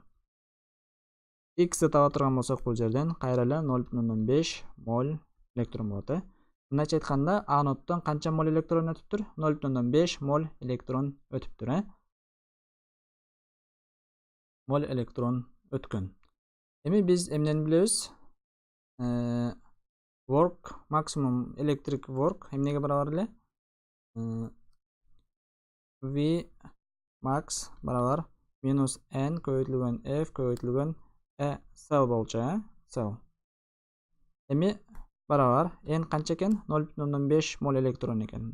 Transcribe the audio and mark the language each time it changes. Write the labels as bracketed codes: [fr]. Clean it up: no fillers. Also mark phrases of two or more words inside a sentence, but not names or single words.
[ky] X'ти таба турган болсок бул жерден кайра эле 0,5 моль электрон болот. Мындайча айтканда, аноддон канча моль электрон өтүптүр? 0,5 моль электрон өтүптүр, Моль электрон өткөн. Эми биз эмнени билебиз? Work, максимум [en] electric work [ky] эмнеге барабар эле? V max барабар минус N көбөйтүлгөн F көбөйтүлгөн cell болчу, cell. Эми барабар N канча экен? 0,5 моль электрон экен.